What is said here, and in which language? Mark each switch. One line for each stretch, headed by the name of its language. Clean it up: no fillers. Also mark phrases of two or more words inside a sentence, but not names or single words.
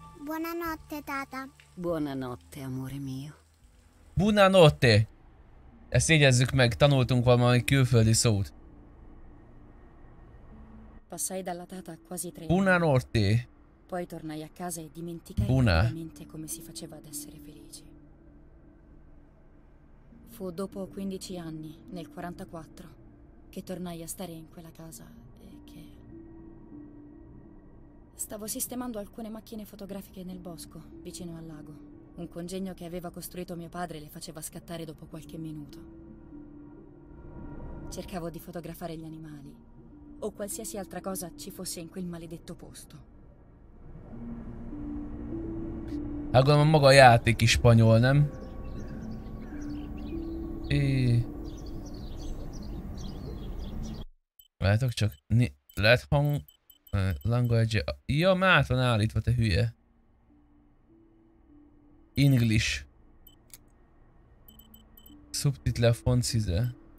Italian: Buonanotte, tata. Buonanotte, amore mio. Buonanotte!
Hungarian: Ezt jegyezzük meg, tanultunk valami külföldi szót.
Italian: Passai dalla tata quasi 3 anni. Buonanotte! Poi tornai a casa e dimenticai Buona. rapidamente come si faceva ad essere felici. Fu dopo 15 anni, nel 44, che tornai a stare in quella casa e che... Stavo sistemando alcune macchine fotografiche nel bosco, vicino al lago. Un congegno che aveva costruito mio padre le faceva scattare dopo qualche minuto. Cercavo di fotografare gli animali, o qualsiasi altra cosa ci fosse in quel maledetto posto.
Hungarian: Hát gondolom maga a játék is spanyol, nem? Látok csak... Lehet hang... Language... Ja, már át van állítva, te hülye.
English: English. Subtitle font size.